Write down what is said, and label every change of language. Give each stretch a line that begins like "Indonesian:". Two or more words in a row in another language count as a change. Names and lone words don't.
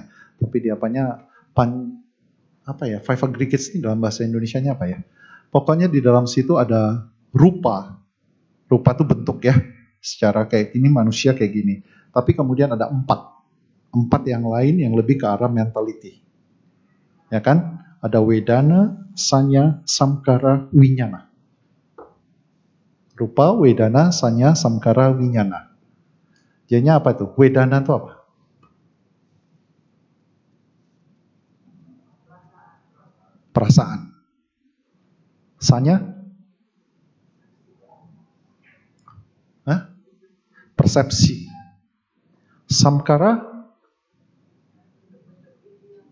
Indonesian: Tapi di apanya
English: five aggregates
Indonesian: ini dalam bahasa Indonesianya apa ya? Pokoknya di dalam situ ada rupa. Rupa itu bentuk ya. Secara kayak gini manusia kayak gini. Tapi kemudian ada empat yang lain yang lebih ke arah mentality. Ya kan?
Pali: Ada Wedana, Sanya, Samkara, Winyana. Rupa, Wedana, Sanya, Samkara, Winyana.
Indonesian: Jadinya apa itu? Wedana itu apa? Perasaan. Sanya? Persepsi. Samkara?